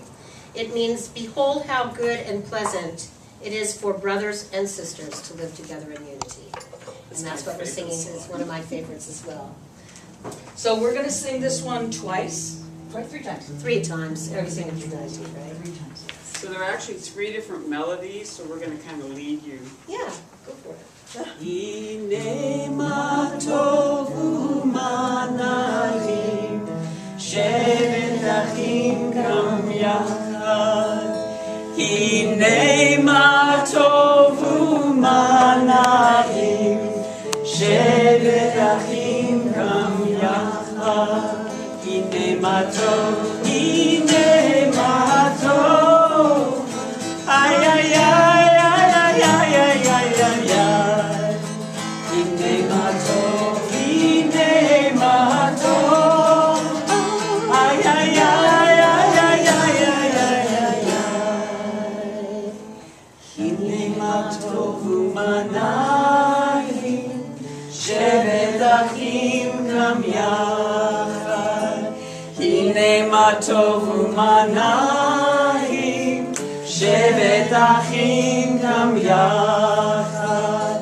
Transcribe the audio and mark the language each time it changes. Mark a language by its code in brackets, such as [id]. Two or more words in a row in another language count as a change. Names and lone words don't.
[en] It means, behold how good and pleasant it is for brothers and sisters to live together in unity. And that's what we're singing. It's one of my favorites as well. So we're going to sing this one twice, right? 3 times. 3 times. Every single time, right? 3 times. So there are actually 3 different melodies, so we're going to kind of lead you. Yeah, go for it. [he] הנה מה טוב ומה נעים, שבת אחים גם יחד. הנה מה טוב ומה נעים, שבת אחים גם יחד. הנה מה טוב, ay ay ay ay ay ay ay ay ay ay. הנה מה טוב, ay ay ay ay ay ay ay ay ay ay. הנה מה טוב ומה נעים, שבת אחים גם יחד. הנה מה טוב ומה נעים, שבת אחים גם יחד.